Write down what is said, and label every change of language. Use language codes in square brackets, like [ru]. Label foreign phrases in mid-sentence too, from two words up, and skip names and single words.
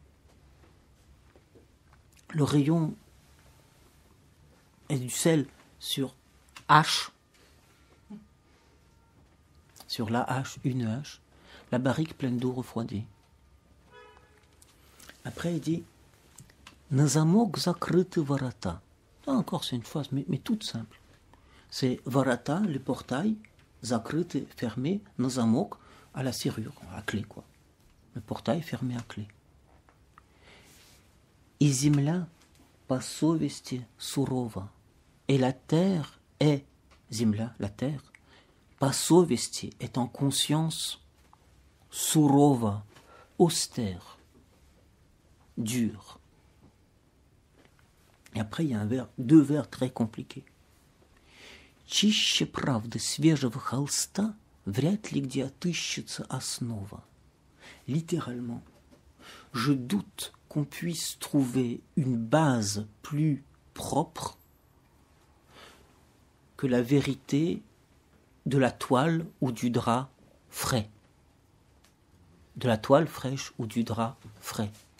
[fr] Le rayon est du sel sur hache. Sur la hache, une hache. La barrique pleine d'eau refroidie. Après, il dit [ru] На замок закрыты ворота. [fr] Là encore, c'est une phrase, mais toute simple. C'est varata, le portail, закрыты, fermé, [ru] на замок, [fr] à la serrure, à la clé, quoi. Le portail fermé à clé. [ru] И земля по совести сурова. [fr] Et la terre est, земля, la terre, [ru] по совести, [fr] est en conscience, сурова, austère, dur. Et après, il y a deux vers très compliqués. [ru] Чище правды свежего холста вряд ли где отыщется основа. [fr] Littéralement, je doute qu'on puisse trouver une base plus propre que la vérité de la toile ou du drap frais. De la toile fraîche ou du drap frais.